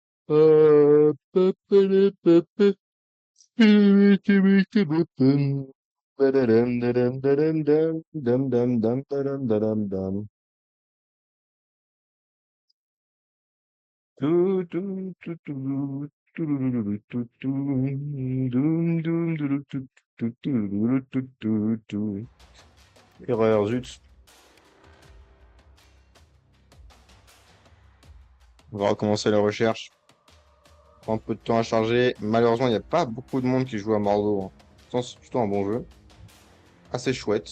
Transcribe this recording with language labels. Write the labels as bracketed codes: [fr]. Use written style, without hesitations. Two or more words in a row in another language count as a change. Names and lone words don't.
[fr] Pa- pa- da- pa- pa- Badadam, dadam, dadam, dam, dam, dam, dam, dadam, dadam, dam. Tout, tout, tout, tout, tout, tout, tout, doum, doum, doudou, tout, tout, tout, doudou, tout, tout, tout. Erreur, zut. On va recommencer la recherche. Prend un peu de temps à charger. Malheureusement, il n'y a pas beaucoup de monde qui joue à Marlowe, hein. Pourtant, c'est plutôt un bon jeu. Assez chouette.